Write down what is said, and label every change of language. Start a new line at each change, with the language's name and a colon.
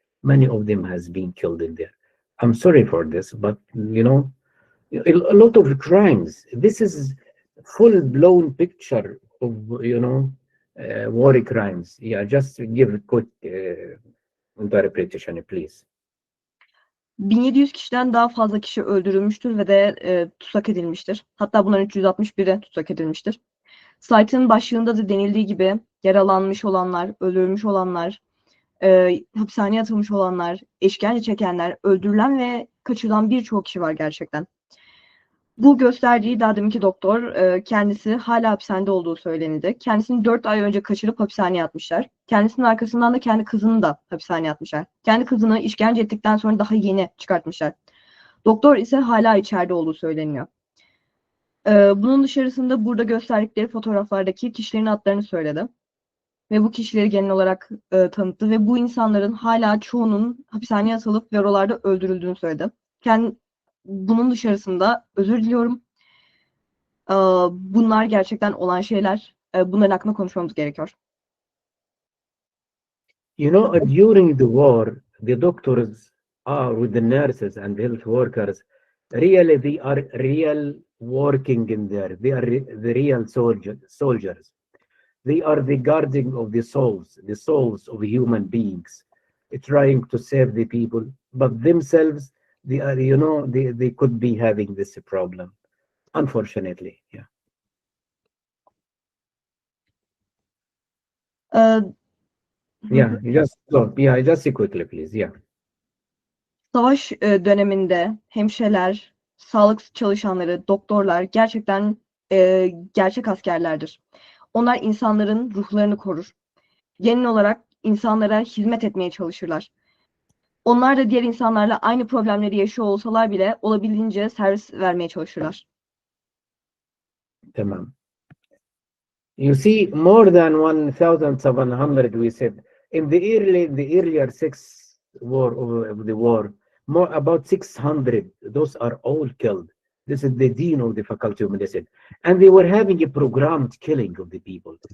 English: Many of them has been killed in there. I'm sorry for this, but you know, a lot of crimes. This is full-blown picture of, you know, war crimes. Yeah, just give a quick interpretation, please.
Turkish: 1700 kişiden daha fazla kişi öldürülmüştür ve de tutsak edilmiştir. Hatta bunların 361'e tutsak edilmiştir. Slaytın başlığında da denildiği gibi yaralanmış olanlar, öldürülmüş olanlar, hapishaneye atılmış olanlar, işkence çekenler, öldürülen ve kaçırılan birçok kişi var gerçekten. Bu gösterdiği daha deminki doktor kendisi hala hapishanede olduğu söylenildi. Kendisini 4 ay önce kaçırıp hapishaneye atmışlar. Kendisinin arkasından da kendi kızını da hapishaneye atmışlar. Kendi kızını işkence ettikten sonra daha yeni çıkartmışlar. Doktor ise hala içeride olduğu söyleniyor. Bunun dışarısında burada gösterdikleri fotoğraflardaki kişilerin adlarını söyledi. Ve bu kişileri genel olarak tanıttı ve bu insanların hala çoğunun hapishaneye atılıp ve oralarda öldürüldüğünü söyledi. Bunun dışarısında özür diliyorum. Bunlar gerçekten olan şeyler. Bunların hakkında konuşmamız gerekiyor.
English: You know, during the war, the doctors are with the nurses and the health workers. Really, they are real working in there. They are the real soldiers. They are the guardian of the souls of human beings, trying to save the people. But themselves, they are, you know, they could be having this problem, unfortunately. Yeah. Just quickly, please. Yeah.
Turkish: Savaş döneminde hemşireler, sağlık çalışanları, doktorlar gerçekten gerçek askerlerdir. Onlar insanların ruhlarını korur. Genel olarak insanlara hizmet etmeye çalışırlar. Onlar da diğer insanlarla aynı problemleri yaşıyor olsalar bile olabildiğince servis vermeye çalışırlar. Tamam.
English: You see, more than 1,700, we said, in the earlier of the war, about 600, those are all killed. This is the dean of the faculty of medicine. And they were having a programmed killing of the people.